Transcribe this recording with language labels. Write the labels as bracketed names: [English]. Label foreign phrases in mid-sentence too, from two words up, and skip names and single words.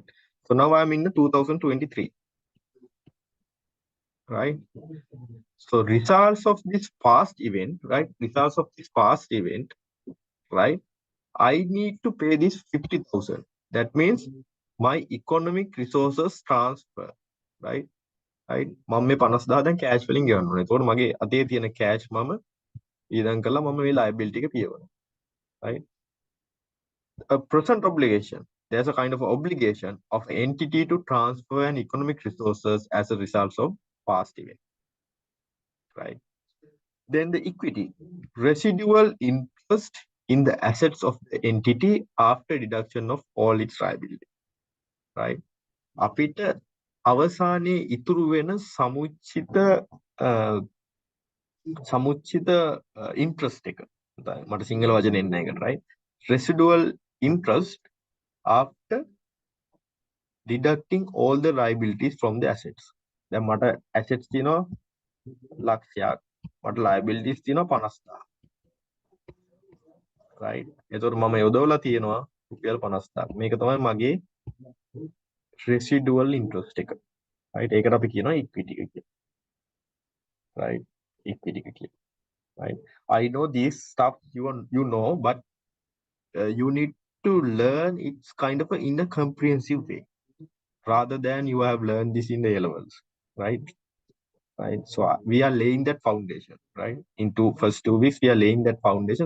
[English] So now I'm in the 2023, right? So results of this past event, right? Results of this past event, right? I need to pay this 50,000. That means my economic resources transfer, right? Right? [Sinhala] මම මේ 50,000 දැන් cash වලින් ගෙවන්න ඕනේ. එතකොට මගේ අතේ තියෙන cash මම ඊළඟ කළා මම මේ liability එක පියවනවා. [English] Right? A present obligation. There's a kind of obligation of entity to transfer an economic resources as a result of past event. Right? Then the equity, residual interest in the assets of the entity after deduction of all its liability, right? [Sinhala] අපිට අවසානයේ ඉතුරු වෙන සමුච්චිත interest එක මට සිංහල වචනේ එන්නේ නැහැ, right? [English] Residual interest after deducting all the liabilities from the assets. [Sinhala] දැන් මට assets තියෙනවා ලක්ෂයක්, මට liabilities තියෙනවා 50,000. right? එතකොට මම යොදවලා තියෙනවා රුපියල් 50,000. මේක තමයි මගේ [English] residual interest [Sinhala] එක. right? ඒකට අපි කියනවා equity එක කියලා. right? equity එක කියලා. right? [English] I know these stuff you know, but you need to learn it's kind of in a comprehensive way rather than you have learned this in the A levels, right? Right. So we are laying that foundation, right? Into first 2 weeks, we are laying that foundation.